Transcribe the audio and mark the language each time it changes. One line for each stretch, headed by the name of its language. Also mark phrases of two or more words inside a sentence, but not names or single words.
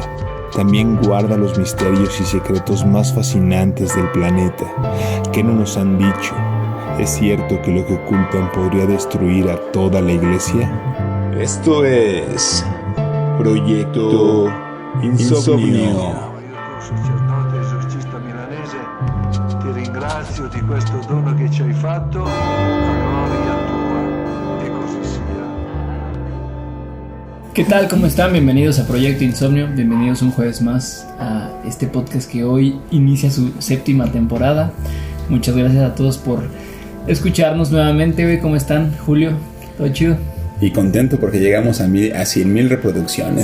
Spanish: También guarda los misterios y secretos más fascinantes del planeta. ¿Qué no nos han dicho? ¿Es cierto que lo que ocultan podría destruir a toda la iglesia? Esto es Proyecto Insomnio.
Italian: Sacerdote esorcista milanese, ti ringrazio di questo dono che ci hai fatto, a gloria tua, e così sia.
Spanish: ¿Qué tal? ¿Cómo están? Bienvenidos a Proyecto Insomnio, bienvenidos un jueves más a este podcast que hoy inicia su 7ª temporada. Muchas gracias a todos por escucharnos nuevamente, güey. ¿Cómo están, Julio? ¿Todo chido? Y contento porque llegamos a 100,000 reproducciones.